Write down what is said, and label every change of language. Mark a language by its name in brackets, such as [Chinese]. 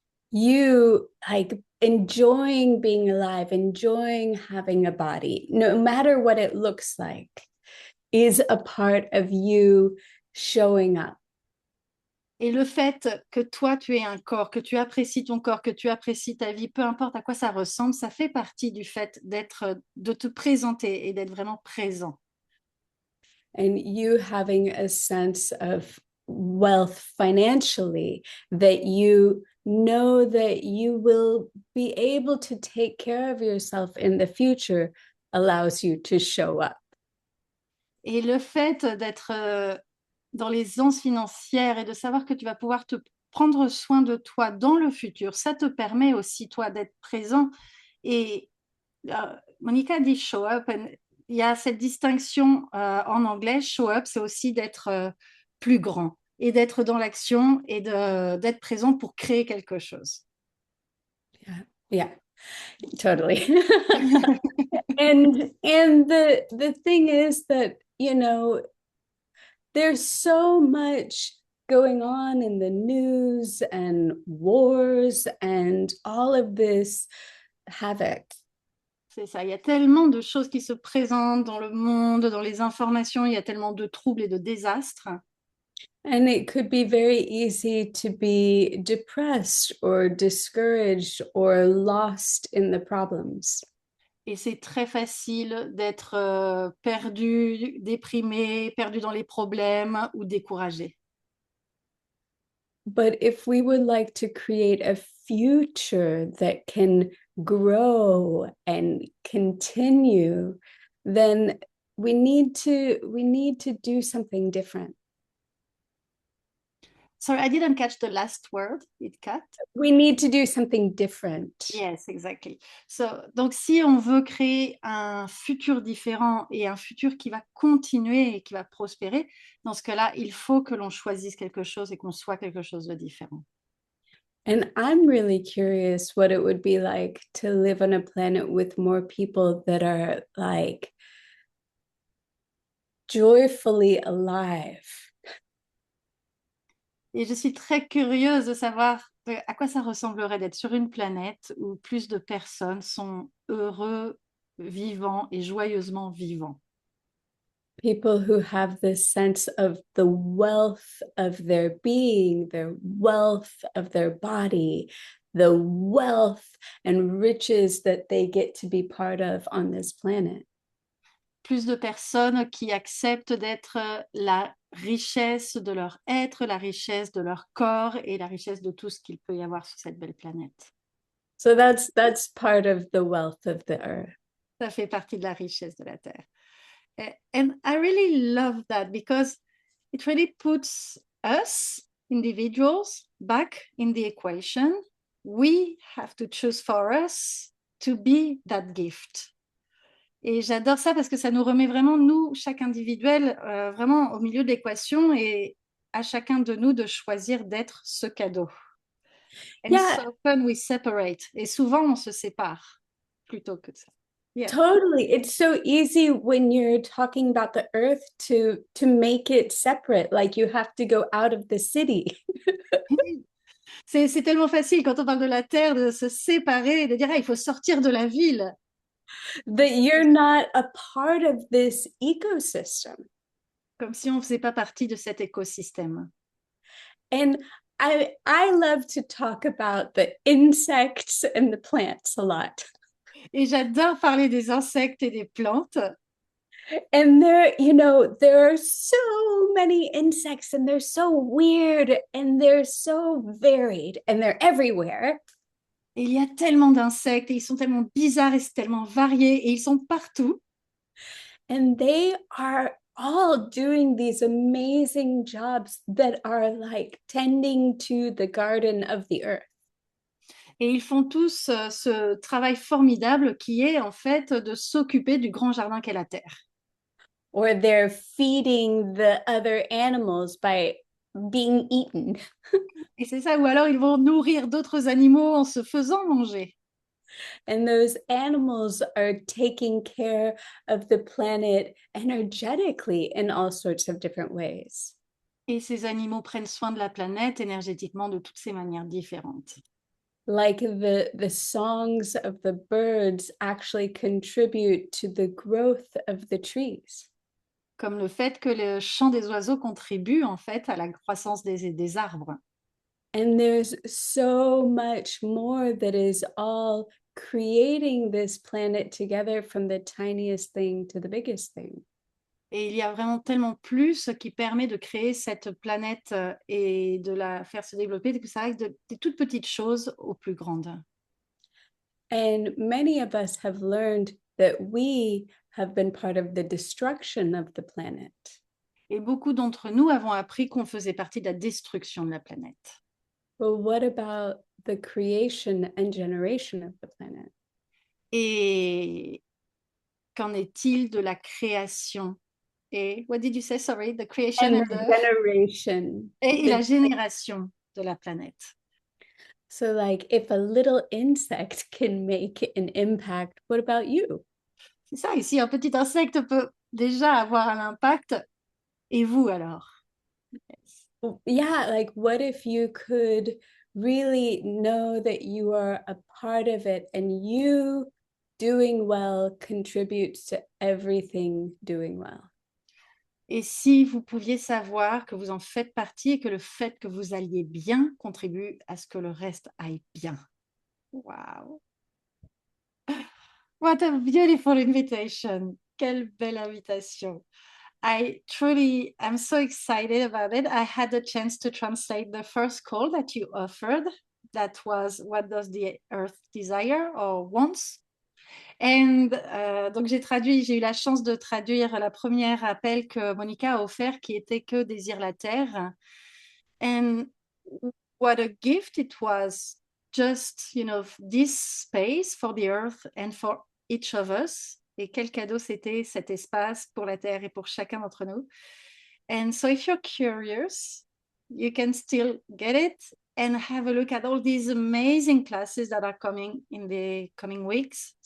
[English] You like enjoying being alive, enjoying having a body, no matter what it looks like, is a part of you showing up. [French] Et le fait que toi, tu aies un corps, que tu apprécies ton corps, que tu apprécies ta vie, peu importe à quoi ça ressemble, ça fait partie du fait de te présenter et d'être vraiment présent. [English] And you having a sense of wealth financially, that you know that you will be able to take care of yourself in the future, allows you to show up. [French] Et le fait d'être dans l'aisance financière et de savoir que tu vas pouvoir te prendre soin de toi dans le futur, ça te permet aussi, toi, d'être présent. Et Monica dit show up. Il y a cette distinction en anglais. Show up, c'est aussi d'être plus grand et d'être dans l'action et d'être présent pour créer quelque chose. [English] Yeah, totally. and the thing is that, there's so much going on in the news and wars and all of this havoc. [French] C'est ça, il y a tellement de choses qui se présentent dans le monde, dans les informations, il y a tellement de troubles et de désastres. [English] And it could be very easy to be depressed or discouraged or lost in the problems. [French] Et c'est très facile d'être perdu, déprimé, perdu dans les problèmes ou découragé. [English] But if we would like to create a future that can grow and continue, then we need to do something different. Sorry, I didn't catch the last word. It cut. We need to do something different. Yes, exactly. [French] So, donc, si on veut créer un futur différent et un futur qui va continuer et qui va prospérer, dans ce cas-là, il faut que l'on choisisse quelque chose et qu'on soit quelque chose de différent. [English] And I'm really curious what it would be like to live on a planet with more people that are like joyfully alive. [French] Et je suis très curieuse de savoir à quoi ça ressemblerait d'être sur une planète où plus de personnes sont heureux, vivants et joyeusement vivants. [English] People who have this sense of the wealth of their being, their wealth of their body, the wealth and riches that they get to be part of on this planet. [French] Plus de personnes qui acceptent d'être la richesse de leur être, la richesse de leur corps et la richesse de tout ce qu'il peut y avoir sur cette belle planète. [English] So that's part of the wealth of the earth. [French] Ça fait partie de la richesse de la Terre. [English] And I really love that because it really puts us, individuals, back in the equation. We have to choose for us to be that gift. [French] Et j'adore ça parce que ça nous remet vraiment, nous, chaque individuel, vraiment au milieu de l'équation et à chacun de nous de choisir d'être ce cadeau. [English] And Yeah, so often we separate. [French] Et souvent, on se sépare plutôt que ça. [English] Yeah. totally. It's so easy when you're talking about the earth to make it separate, like you have to go out of the city. [French] C'est tellement facile quand on parle de la Terre de se séparer et de dire ah, il faut sortir de la ville. [English] That you're not a part of this ecosystem. [French] Comme si on ne faisait pas partie de cet écosystème. [English] And I love to talk about the insects and the plants a lot. [French] Et j'adore parler des insectes et des plantes. [English] And there are so many insects and they're so weird and they're so varied and they're everywhere. [French] Et il y a tellement d'insectes et ils sont tellement bizarres et c'est tellement varié et ils sont partout. [English] And they are all doing these amazing jobs that are like tending to the garden of the earth. [French] Et ils font tous ce travail formidable qui est en fait de s'occuper du grand jardin qu'est la Terre. [English] Or they're feeding the other animals by being eaten. [French] Et c'est ça, ou alors ils vont nourrir d'autres animaux en se faisant manger. [English] And those animals are taking care of the planet energetically in all sorts of different ways. [French] Et ces animaux prennent soin de la planète énergétiquement de toutes ces manières différentes. [English] Like the songs of the birds actually contribute to the growth of the trees. [French] Comme le fait que le chant des oiseaux contribue en fait à la croissance des arbres. [English] And there's so much more that is all creating this planet together from the tiniest thing to the biggest thing. [French] Et il y a vraiment tellement plus qui permet de créer cette planète et de la faire se développer, que ça reste des toutes petites choses aux plus grandes. [English] And many of us have learned that we have been part of the destruction of the planet. [French] Et beaucoup d'entre nous avons appris qu'on faisait partie de la destruction de la planète. [English] But what about the creation and generation of the planet? [French] Et qu'en est-il de la création? [English] Et what did you say? Sorry, the creation And and the generation. [French] et la génération de la planète. [English] So like if a little insect can make an impact, what about you? [French] C'est ça, ici, un petit insecte peut déjà avoir un impact. Et vous alors? Yes. [English] Yeah, like what if you could really know that you are a part of it and you doing well contributes to everything doing well. [French] Et si vous pouviez savoir que vous en faites partie et que le fait que vous alliez bien contribue à ce que le reste aille bien. [English] Wow. What a beautiful invitation. [French] Quelle belle invitation. [English] I truly am so excited about it. I had the chance to translate the first call that you offered. That was What Does the Earth Desire or Wants? [French] And donc j'ai eu la chance de traduire la première appel que Monica a offert qui était Que désire la Terre. [English] And what a gift it was, just, this space for the earth and for each of us. [French] Et quel cadeau c'était cet espace pour la Terre et pour chacun d'entre nous. [English] And so if you're curious, you can still get it and have a look at all these amazing classes that are coming in the coming weeks.